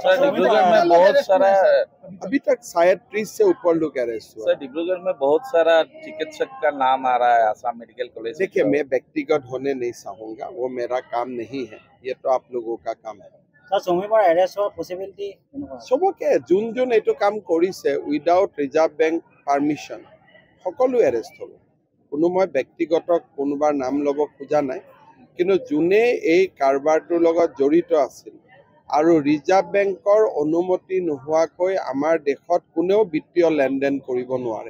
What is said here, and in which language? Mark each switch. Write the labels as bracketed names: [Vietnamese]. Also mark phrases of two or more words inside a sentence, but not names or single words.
[Hindi] सर डिब्रूगढ़ में बहुत सारा, अभी तक शायद 30 से ऊपर लोग अरेस्ट हुए। सर डिब्रूगढ़ में बहुत सारा चिकित्सक का नाम आ रहा है आसाम मेडिकल कॉलेज। देखिए मैं व्यक्तिगत होने नहीं चाहूँगा, वो मेरा काम नहीं है, ये तो आप लोगों का काम है। [Assamese] सबके যোন যোন এইটো কাম কৰিছে [English] without Reserve Bank permission [Assamese] সকলো এৰেষ্ট হ'ব। কোনো মই ব্যক্তিগত কোনোবাৰ নাম ল'ব খোজা নাই, কিন্তু যোনে এই কাৰবাৰটোৰ লগত জড়িত আছিল আৰু ৰিজাৰ্ভ বেংকৰ অনুমতি নোহোৱাকৈ আমাৰ দেশত কোনেও বিত্তীয় লেনদেন কৰিব নোৱাৰে।